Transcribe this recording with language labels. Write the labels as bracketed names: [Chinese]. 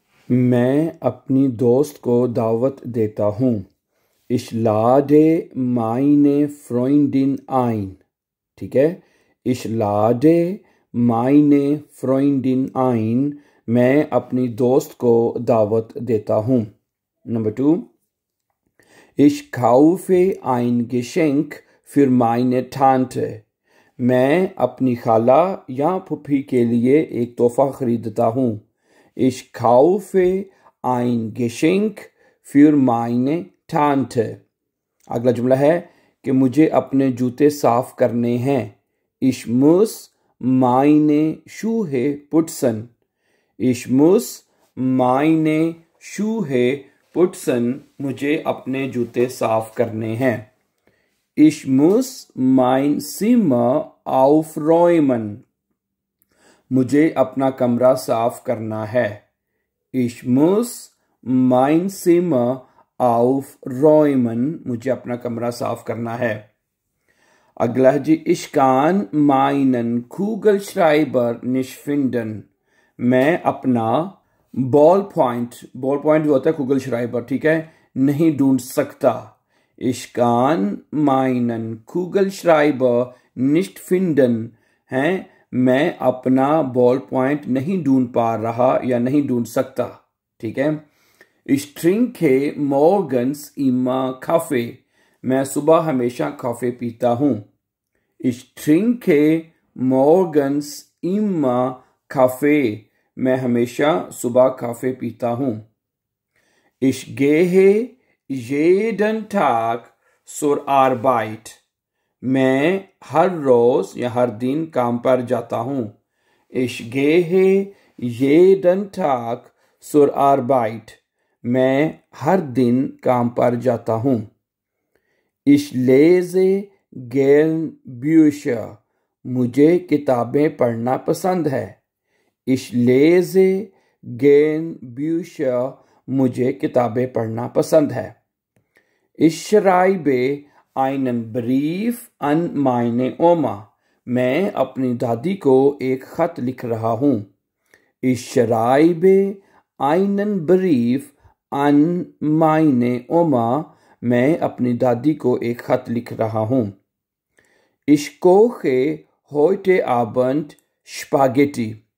[Hindi] मैं अपनी दोस्त को दावत देता हूँ। [German] Ich lade meine Freundin ein। [Hindi] ठीक है, [German] Ich lade meine Freundin ein। [Hindi] मैं अपनी दोस्त को दावत देता हूँ। Number 2, [German] Ich kaufe ein Geschenk für meine Tante। [Hindi] मैं अपनी खाला या फूफी के लिए एक तोहफा खरीदता हूँ। [German] Ich kaufe ein Geschenk für meine Tante। [Hindi] अगला जुमला है कि मुझे अपने जूते साफ करने हैं। [German] Ich muss meine Schuhe putzen। Ich muss meine Schuhe putzen। [Hindi] मुझे अपने जूते साफ करने हैं। [German] Ich muss mein Zimmer aufräumen। [Hindi] मुझे अपना कमरा साफ करना है। [German] Ich muss mein Zimmer aufräumen। [Hindi] मुझे अपना कमरा साफ करना है। अगला है जी, [German] Ich kann meinen Kugelschreiber nicht finden। [Hindi] मैं अपना बॉल पॉइंट जो होता है Kugelschreiber, ठीक है, नहीं ढूंढ सकता। [German] Ich kann meinen Kugelschreiber nicht finden [Hindi] है, मैं अपना बॉल पॉइंट नहीं ढूंढ पा रहा या नहीं ढूंढ सकता। ठीक है, [German] Ich trinke morgens immer Kaffee। [Hindi] मैं सुबह हमेशा कॉफी पीता हूँ। [German] Ich trinke morgens immer Kaffee। [Hindi] मैं हमेशा सुबह कॉफी पीता हूँ। [German] Ich gehe jeden Tag zur Arbeit। [Hindi] मैं हर रोज या हर दिन काम पर जाता हूँ। [German] Ich gehe jeden Tag zur Arbeit। [Hindi] मैं हर दिन काम पर जाता हूँ। [German] Ich lese gern Bücher। [Hindi] मुझे किताबें पढ़ना पसंद है। [German] Ich lese gern Bücher। [Hindi] मुझे किताबें पढ़ना पसंद है। [German] Ich schreibe einen Brief an meine Oma। [Hindi] मैं अपनी दादी को एक खत लिख रहा हूँ। [German] Ich schreibe einen Brief an meine Oma। [Hindi] मैं अपनी दादी को एक खत लिख रहा हूँ। [German] Ich koche heute Abend Spaghetti।